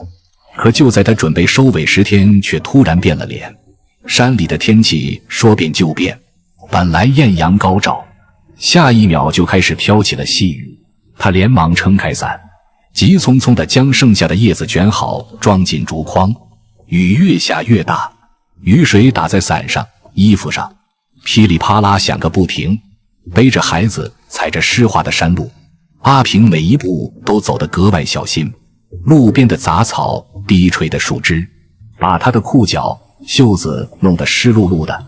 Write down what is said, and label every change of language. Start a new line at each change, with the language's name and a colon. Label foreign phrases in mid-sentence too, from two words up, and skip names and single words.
Chinese: 可就在他準備收尾时，天卻突然變了臉。山裡的天氣說變就變，本來豔陽高照，下一秒就開始飄起了細雨。他連忙撐開傘，急匆匆地將剩下的葉子捲好，裝進竹筐。雨越下越大，雨水打在傘上、衣服上，噼里啪啦響個不停。背着孩子，踩着濕滑的山路，阿平每一步都走得格外小心。路邊的雜草、低垂的樹枝，把他的褲腳、袖子弄得濕漉漉的。